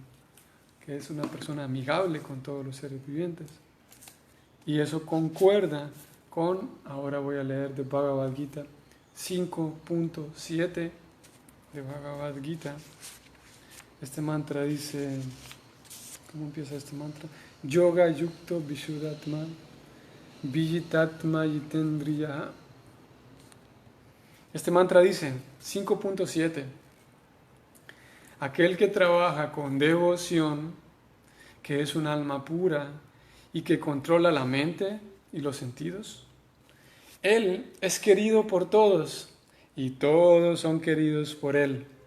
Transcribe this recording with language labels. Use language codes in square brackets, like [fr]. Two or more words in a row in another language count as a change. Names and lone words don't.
[es] Que es una persona amigable con todos los seres vivientes. Y eso concuerda con, ahora voy a leer de Bhagavad Gita 5.7 de Bhagavad Gita. Este mantra dice, ¿cómo empieza este mantra? [sa] योग युक्तो विशुद्धात्मा विजितात्मा जितेन्द्रियः. [es] Este mantra dice, 5.7, aquel que trabaja con devoción, que es un alma pura y que controla la mente y los sentidos, él es querido por todos y todos son queridos por él.